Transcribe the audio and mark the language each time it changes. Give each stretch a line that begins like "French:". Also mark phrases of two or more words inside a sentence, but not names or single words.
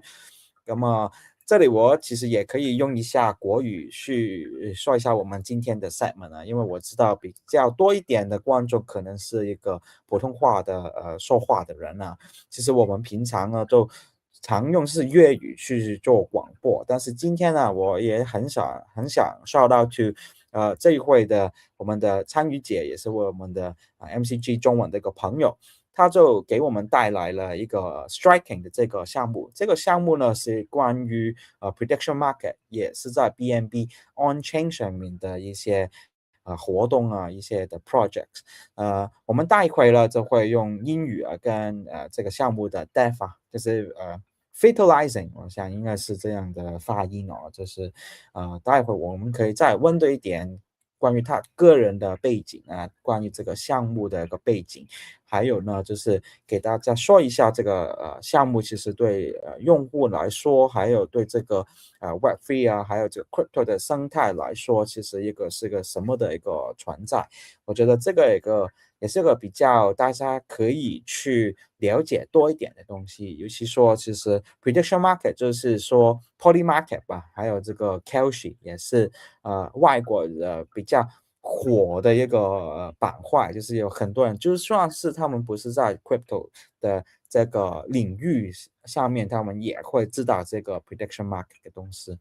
Chinese: 咁啊，這裡我其實也可以用一下國語去說一下我們今天的 segment 啊，因為我知道比較多一點的觀眾可能是一個普通話的說話的人啊。其實我們平常呢都常用是粵語去做廣播，但是今天呢，我也很想
English: shout out to
Chinese: 這一會的我們的參與者，也是我們的 MCG 中文的一個朋友，他就給我們帶來了一個 striking 的這個項目。這個項目呢是關於
English: prediction market，
Chinese: 也是在
English: BNB on chain
Chinese: 上面的一些活動啊，一些的 projects。我們待會呢就會用英語跟這個項目的 dev 啊，就是fertilizing， 我想應該是這樣的發音哦，就是待會我們可以再問多一點關於他個人的背景啊，關於這個項目的一個背景，還有呢就是給大家說一下這個項目其實對用戶來說，還有對這個Web3 啊，還有這個 crypto 的生態來說，其實是個什麼的一個存在。我覺得這個也是個比較大家可以去了解多一點的東西，尤其說其實
English: prediction market
Chinese: 就是說 poly market 吧，還有這個 Kelshi 也是外國比較火的一個板塊，就是有很多人就算是他們不是在 crypto 的這個領域上面，他們也會知道這個
English: prediction market
Chinese: 的東西。